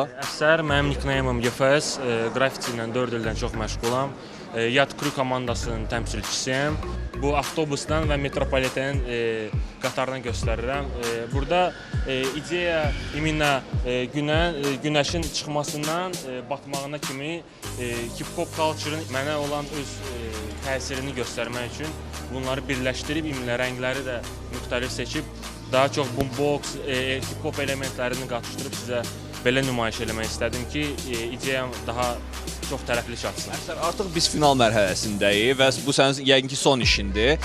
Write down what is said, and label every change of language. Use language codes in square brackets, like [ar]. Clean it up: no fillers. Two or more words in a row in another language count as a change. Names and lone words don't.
[az] Əfsər, mənim nickname'ım YFS, qrafiti ilə 4 ildən çox məşğulam. Yad Crew komandasının təmsilçisiyəm. Bu avtobusdan və metropolitenin qatardan göstərirəm. Burada ideya iminə günəşin çıxmasından batmağına kimi [en] hip-hop culture- [az] ın mənə olan öz təsirini göstərmək üçün bunları birləşdirib, iminə rəngləri də müxtəlif seçib, daha çox boombox, hip-hop elementlərini qatışdırıb sizə belə nümayiş eləmək istədim ki, ideyam daha çox tərəfli çatsın. Artıq biz final mərhələsindəyik və bu sənin yəqin ki son işindir.